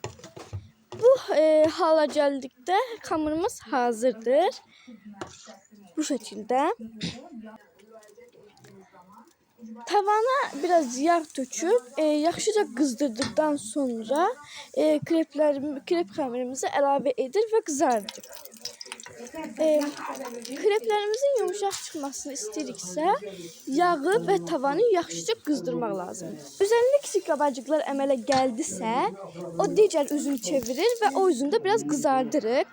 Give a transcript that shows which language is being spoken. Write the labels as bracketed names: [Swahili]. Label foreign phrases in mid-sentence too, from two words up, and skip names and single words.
[Azerbaijani] Bu hala geldikdə hamurumuz hazırdır. [Turkish] Bu şekilde. [Azerbaijani] Tavana biraz yağ töküp yaxşıca qızdırdıktan sonra krep hamurumuzu əlavə edir və qızardır. Kreplerimizin yumuşaq çıxmasını istəyiriksə, yağı və tavanı yaxşıca qızdırmaq lazımdır. Üzərində kiçik qabacıqlar əmələ gəldisə, o digər üzünü çevirir və o üzündə biraz qızardırıq.